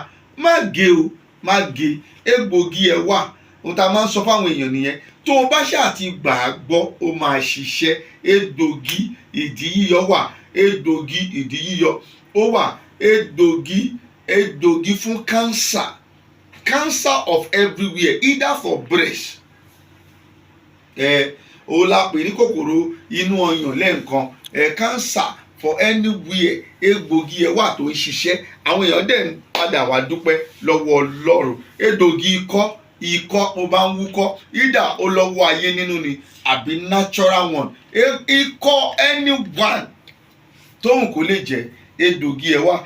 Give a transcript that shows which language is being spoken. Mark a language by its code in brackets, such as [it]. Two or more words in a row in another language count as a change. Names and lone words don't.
[yo] Má gé o, má gé. Egbògi ẹ̀ wà. Ohun tá a máa ń sọ fáwọn èèyàn nìyẹn. Tó o bá ṣáà ti gbà á gbọ́, ó máa ṣiṣẹ́. Egbògi ìdí yíyọ wà. Egbògi ìdí yíyọ ó wà. Egbògi fún [en] cancer of everywhere, either for breast. [yo] O la pè ní kòkòrò inú ọyàn lẹ́ẹ̀kan. [en] Cancer for anywhere. [yo] Egbògi ẹ̀ wà tó ń ṣiṣẹ́. Àwọn èèyàn dẹ̀ ń padà wá dúpẹ́ lọ́wọ́ Ọlọ́run. Egbògi ikọ́ mo bá ń wúkọ́, either ó lọ́wọ́ ayé nínú ni àbí [en] natural one. [yo] Ikọ́ anyone tóun kò lè jẹ́, egbògi ẹ̀ wà.